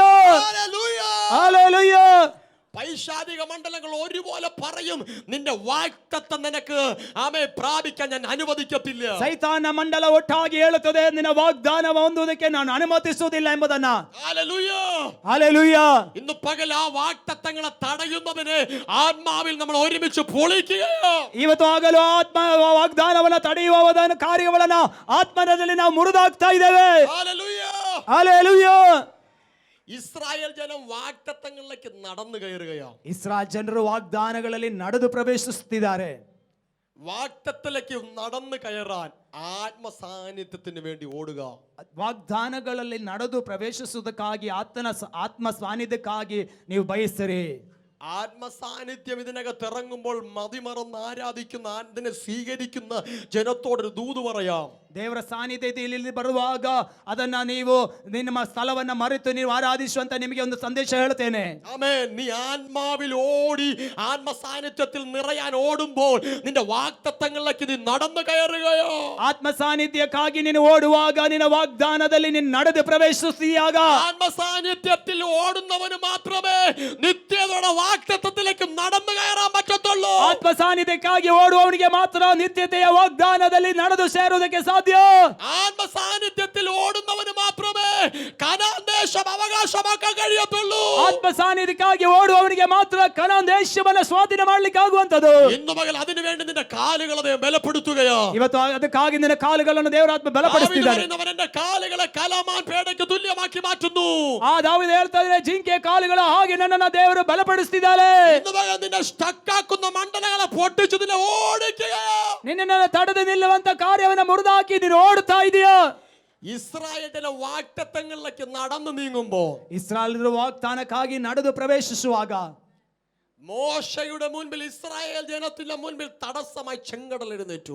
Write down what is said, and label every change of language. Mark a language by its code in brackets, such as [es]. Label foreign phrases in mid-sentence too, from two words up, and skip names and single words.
[ml] ഹല്ലേലൂയ. [kn] ಹಲ್ಲೆಲೂಯ. [ml] പൈശാചിക മണ്ഡലങ്ങൾ ഒരുപോലെ പറയും നിന്റെ വാഗ്ദത്തം നിനക്ക് ആമേ പ്രാപിക്കാൻ ഞാൻ അനുവദിക്കത്തില്ല. [kn] ಸೈತಾನ ಮಂಡಲ ಒಟ್ಟಾಗಿ ಹೇಳುತ್ತದೆ ನಿನ್ನ ವಾಗ್ದಾನ ಹೊಂದುವುದಕ್ಕೆ ನಾನು ಅನುಮತಿಸುವುದಿಲ್ಲ ಎಂಬುದನ್ನ. [ml] ഹല്ലേലൂയ. [kn] ಹಲ್ಲೆಲೂಯ. [ml] ഇന്ന് പകൽ ആ വാഗ്ദത്തങ്ങളെ തടയുന്നതിന് ആത്മാവിൽ നമ്മൾ ഒരുമിച്ച് പൊളിക്കുകയോ. [kn] ಇವತ್ತು ಆಗಲು ಆತ್ಮ ವಾಗ್ದಾನವನ್ನ ತಡೆಯುವ ಕಾರ್ಯವನ್ನ ಆತ್ಮನಲ್ಲಿ ನಾವು ಮುರಿದಾಗ್ತಾ ಇದ್ದೇವೆ. [ml] ഹല്ലേലൂയ. [kn] ಹಲ್ಲೆಲೂಯ. [ml] ഇസ്രായേൽ ജനം വാഗ്ദത്തങ്ങളിലേക്ക് നടന്നു കയറുകയോ. [kn] ಇಸ್ರಾಯೇಲ್ ಜನರು ವಾಗ್ದಾನಗಳಲ್ಲಿ ನಡೆದು ಪ್ರವೇಶಿಸುತ್ತಿದ್ದಾರೆ. [ml] വാഗ്ദത്തത്തിലേക്ക് നടന്നു കയറാൻ ആത്മസാന്നിധ്യത്തിന് വേണ്ടി ഓടുക. [kn] ವಾಗ್ದಾನಗಳಲ್ಲಿ ನಡೆದು ಪ್ರವೇಶಿಸುವುದಕ್ಕಾಗಿ ಆತ್ಮ ಸಾನ್ನಿಧ್ಯಕ್ಕಾಗಿ ನೀವು ಬಯಸಿರಿ. [ml] ആത്മസാന്നിധ്യം ഇതിനകത്ത് ഇറങ്ങുമ്പോൾ മതിമറന്ന് ആരാധിക്കുന്ന അതിനെ സ്വീകരിക്കുന്ന ജനത്തോടൊരു ദൂത് പറയാം. [kn] ದೇವರ ಸಾನ್ನಿಧ್ಯ ಇಲ್ಲಿ ಬರುವಾಗ ಅದನ್ನ ನೀವು ನಿಮ್ಮ ಸ್ಥಳವನ್ನ ಮರೆತು ನೀವು ಆರಾಧಿಸುವಂತ ನಿಮಗೆ ಒಂದು ಸಂದೇಶ ಹೇಳ್ತೇನೆ. [ml] ആമേൻ. നീ ആത്മാവിൽ ഓടി ആത്മസാന്നിധ്യത്തിൽ നിറയാൻ ഓടുമ്പോൾ നിന്റെ വാഗ്ദത്തങ്ങളിലേക്ക് നീ നടന്നു കയറുകയോ. [kn] ಆತ್ಮ ಸಾನ್ನಿಧ್ಯಕ್ಕಾಗಿ ನೀನು ಓಡುವಾಗ ನಿನ್ನ ವಾಗ್ದಾನದಲ್ಲಿ ನೀನು ನಡೆದು ಪ್ರವೇಶಿಸಿಯಾಗ [ml] ആത്മസാന്നിധ്യത്തിൽ ഓടുന്നവന് മാത്രമേ നിത്യതയുടെ വാഗ്ദത്തത്തിലേക്ക് നടന്നു കയറാൻ പറ്റത്തുള്ളൂ. [kn] ಆತ್ಮ ಸಾನ್ನಿಧ್ಯಕ್ಕಾಗಿ ಓಡುವವನಿಗೆ ಮಾತ್ರ ನಿತ್ಯತೆಯ ವಾಗ್ದಾನದಲ್ಲಿ ನಡೆದು ಸೇರುವುದಕ್ಕೆ ಸಾಧ್ಯ. ಸಾಧ್ಯ. [ml] ആത്മ സാന്നിധ്യത്തിൽ ഓടുന്നവന് മാത്രമേ കനാൻ ദേശം അവകാശമാക്കാൻ കഴിയത്തുള്ളൂ. [kn] ಆತ್ಮ ಸಾನ್ನಿಧ್ಯಕ್ಕಾಗಿ ಓಡುವವನಿಗೆ ಮಾತ್ರ ಕನಾನ್ ದೇಶವನ್ನ ಸ್ವಾಧೀನ ಮಾಡ್ಲಿಕ್ಕೆ ಆಗುವಂತದ್ದು. [ml] ഇന്നു പകൽ അതിനു വേണ്ടി നിന്റെ കാലുകളെ ദൈവം ബലപ്പെടുത്തുകയാ. [kn] ಇವತ್ತು ಅದಕ್ಕಾಗಿ ನಿನ್ನ ಕಾಲುಗಳನ್ನು ದೇವರಾತ್ಮ ಬಲಪಡಿಸುತ್ತಿದ್ದಾನೆ. [ml] എന്റെ കാലുകളെ കലമാൻ പേടയ്ക്ക് തുല്യമാക്കി മാറ്റുന്നു. [kn] ಆ ದಾವೀದ ಹೇಳ್ತಾ ಇದ್ದಾರೆ, ಜಿಂಕೆ ಕಾಲುಗಳ ಹಾಗೆ ನನ್ನನ್ನು ದೇವರು ಬಲಪಡಿಸುತ್ತಿದ್ದಾರೆ. [ml] ഇന്നു പകൽ നിന്നെ സ്റ്റക്കാക്കുന്ന മണ്ഡലങ്ങളെ പൊട്ടിച്ചു നിന്നെ ഓടിക്കുകയാ. [kn] ನಿನ್ನನ್ನು ತಡೆದು ನಿಲ್ಲುವಂತ ಕಾರ್ಯವನ್ನ ಮುರಿದಾಕಿ ನೀನು ಓಡುತ್ತಾ ಇದೆಯಾ? [ml] ഇസ്രായേലിന്റെ വാഗ്ദത്തങ്ങളിലേക്ക് നടന്നു നീങ്ങുമ്പോ, [kn] ಇಸ್ರಾಯೇಲರ ವಾಗ್ದಾನಕ್ಕಾಗಿ ನಡೆದು ಪ್ರವೇಶಿಸುವಾಗ, [ml] മോശയുടെ മുൻപിൽ ഇസ്രായേൽ ജനത്തിന്റെ മുൻപിൽ തടസ്സമായി ചെങ്കടൽ എഴുന്നേറ്റു.